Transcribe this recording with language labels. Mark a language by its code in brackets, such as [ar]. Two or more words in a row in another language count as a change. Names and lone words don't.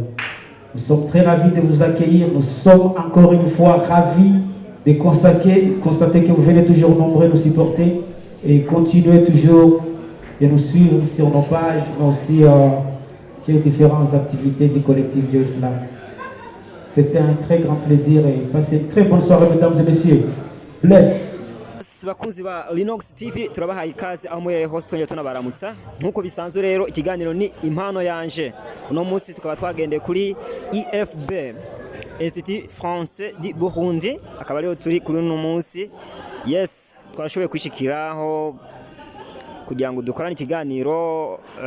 [fr] Nous sommes très ravis de vous accueillir. Nous sommes encore une fois ravis de constater que vous venez toujours nombreux nous supporter et continuez toujours de nous suivre sur nos pages, mais aussi sur différentes activités du collectif Joy Slam. C'était un très grand plaisir et passez une très bonne soirée, mesdames et messieurs. Bless. [rn] bakunzi ba Linux TV turabahaye ikaze aho muri hose twongeye tunabaramutsa nkuko bisanzwe rero ikiganiro ni impano yanje uno munsi tukaba twagendeye kuri IFB Institut Français du Burundi akaba rero turi kuri uno munsi yes twashoboye kwishikiraho kugira ngo dukorane ikiganiro